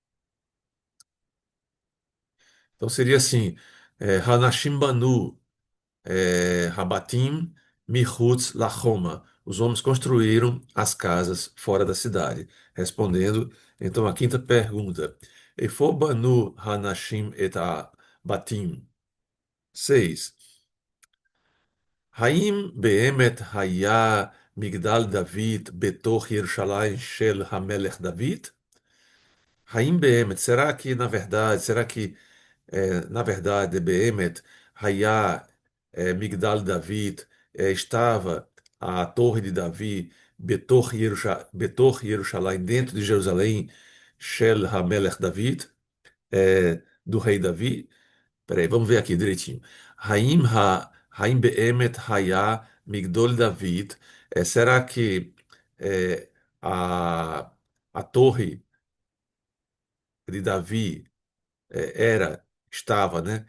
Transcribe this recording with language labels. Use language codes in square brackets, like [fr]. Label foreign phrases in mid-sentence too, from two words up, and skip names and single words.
[pt] Então seria assim, [he] הנשים בנו, רבתים, מחוץ לחומה. [pt] Os homens construíram as casas fora da cidade. Respondendo, então, a quinta pergunta. [he] איפה בנו הנשים את בתים. [pt] 6. [he] האם באמת היה מגדל דוד בתוך ירושלים של המלך דוד? האם באמת, [pt] será que na verdade, [he] באמת, היה מגדל דוד, [pt] estava a torre de Davi [he] בתוך ירושלים, [pt] dentro de Jerusalém, [he] של המלך דוד, [pt] do rei Davi? Peraí, vamos ver aqui direitinho. [he] האם באמת היה מגדל דוד. [pt] Será que é, a, a torre de Davi estava, né?